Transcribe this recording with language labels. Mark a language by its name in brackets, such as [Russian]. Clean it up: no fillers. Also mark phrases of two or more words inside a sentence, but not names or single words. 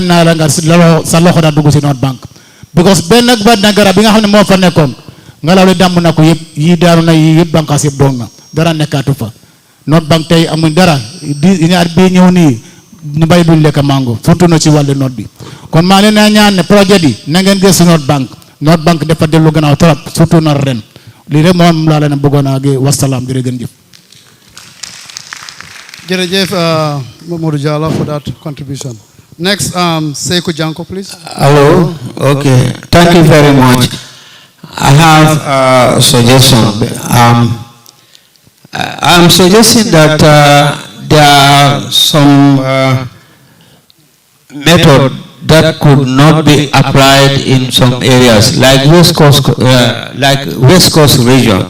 [Wolof] naa la nga sa loxo daa dugg si North Bank because benn garab bi nga xam ne moo fa nekkoon ngelaw li dàmm na ko yëpp yii daanu na yii yëpp bànqaas yëpp doon na dara nekkaatu fa North Bank tey amuñ dara ñaar bii ñëw nii ñu bay duñ lekk mango surtout na ci wàllu note bi kon maa leen a ñaan ne projet bi na ngeen gëstu North Bank dafa dellu gannaaw [French] trop surtout [Wolof] na ren lii rek moom laa leen bëggoon a gi wasalaam jërëjëf. [English] Jërëjëf Mamadou Jallow for that contribution. Next, Seiko Janko, please. Hello. Okay. Thank you very much. I have a suggestion. I'm suggesting that there are some method that could not be applied in some areas, like West Coast region.